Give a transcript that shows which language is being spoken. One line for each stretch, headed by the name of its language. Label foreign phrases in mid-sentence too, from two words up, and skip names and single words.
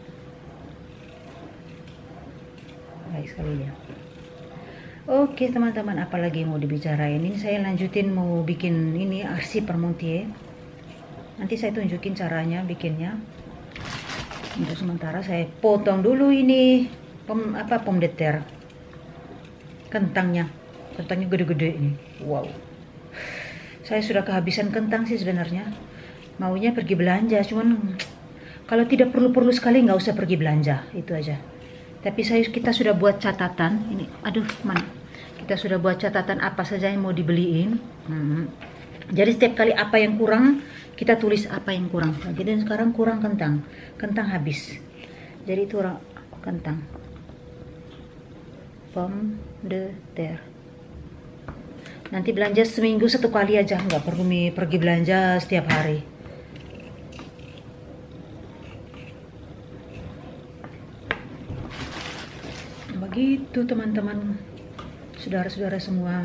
Indonesian: Baik sekali ya. Oke teman-teman, apalagi mau dibicarain? Ini saya lanjutin mau bikin ini arsip Parmentier. Nanti saya tunjukin caranya bikinnya. Untuk sementara saya potong dulu ini
French: pomme de terre.
Indonesian: Kentangnya gede-gede ini. Wow. Saya sudah kehabisan kentang sih sebenarnya. Maunya pergi belanja, cuman kalau tidak perlu sekali nggak usah pergi belanja, itu aja. Tapi kita sudah buat catatan ini. Aduh, mana? Kita sudah buat catatan apa saja yang mau dibeliin. Jadi setiap kali apa yang kurang, kita tulis apa yang kurang. Jadi sekarang kurang kentang habis. Jadi itu kentang,
French: pomme de terre.
Indonesian: Nanti belanja seminggu 1 kali aja, nggak perlu pergi belanja setiap hari. Begitu teman-teman, saudara-saudara semua.